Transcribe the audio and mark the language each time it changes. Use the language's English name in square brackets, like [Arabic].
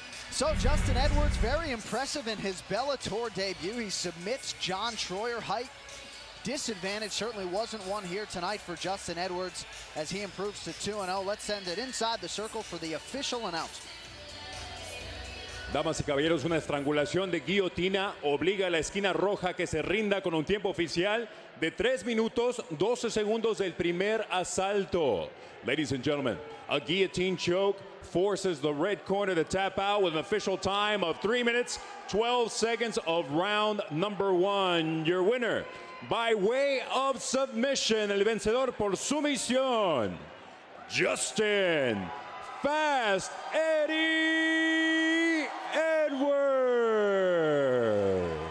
[English] So Justin Edwards, very impressive in his Bellator debut. He submits John Troyer. Height disadvantage certainly wasn't one here tonight for Justin Edwards as he improves to 2-0. Let's send it inside the circle for the official announcement. [Spanish] Damas y caballeros, una estrangulación de guillotina obliga a la esquina roja que se rinda con un tiempo oficial de 3 minutos 12 segundos del primer asalto. [English] Ladies and gentlemen, a guillotine choke forces the red corner to tap out with an official time of 3 minutes 12 seconds of round number 1. Your winner, by way of submission, [Spanish] el vencedor por sumisión, [English] Justin Fast Eddie Edwards.